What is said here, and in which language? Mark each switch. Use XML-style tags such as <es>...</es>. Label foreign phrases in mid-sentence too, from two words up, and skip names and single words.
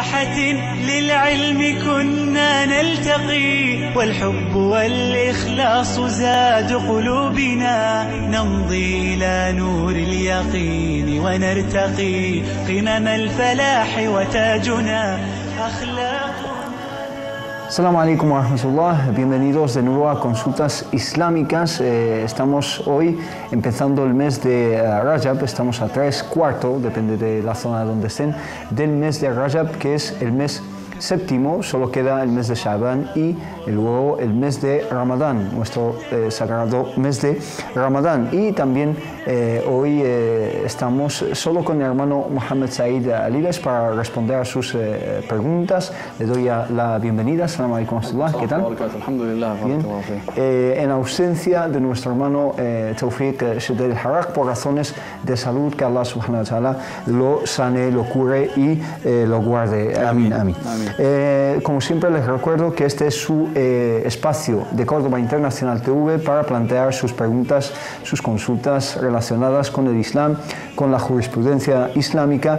<ar>بساحة للعلم كنا نلتقي، والحب والإخلاص زاد قلوبنا، نمضي إلى نور اليقين ونرتقي قمم الفلاح وتاجنا أخلاق. السلام عليكم ورحمة الله,</ar> <es>bienvenidos de nuevo a Consultas Islámicas. Estamos hoy empezando el mes de Rajab, estamos a 3/4, depende de la zona donde estén, del mes de Rajab, que es el mes séptimo. Solo queda el mes de Sha'ban y luego el mes de Ramadán, nuestro sagrado mes de Ramadán. Y también hoy estamos solo con el hermano Mohammed Said Aliles para responder a sus preguntas. Le doy la bienvenida.</es> <ar>السلام عليكم ورحمة الله.</ar> <es>¿Qué tal? Bien. En ausencia de nuestro hermano Tawfiq Shedel Harak por razones de salud, que</es> <ar>الله سبحانه وتعالى</ar> <es>lo sane, lo cure y lo guarde. Amén. Amén. Como siempre les recuerdo que este es su espacio de Córdoba Internacional TV para plantear sus preguntas, sus consultas relacionadas con el Islam, con la jurisprudencia islámica.</es>